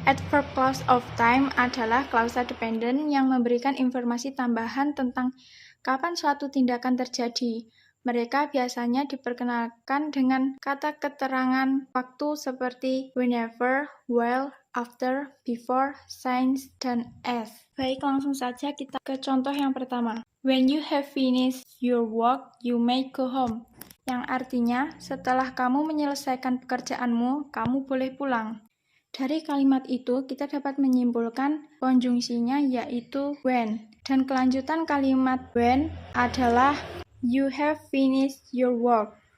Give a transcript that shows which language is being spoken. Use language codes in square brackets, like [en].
[id] Adverb clause of time adalah klausa dependent yang memberikan informasi tambahan tentang kapan suatu tindakan terjadi. Mereka biasanya diperkenalkan dengan kata keterangan waktu seperti whenever, while, after, before, since, dan as. Baik, langsung saja kita ke contoh yang pertama. [en] When you have finished your work, you may go home. [id] Yang artinya, setelah kamu menyelesaikan pekerjaanmu, kamu boleh pulang. Dari kalimat itu, kita dapat menyimpulkan konjungsinya yaitu when. Dan kelanjutan kalimat when adalah [en] you have finished your work.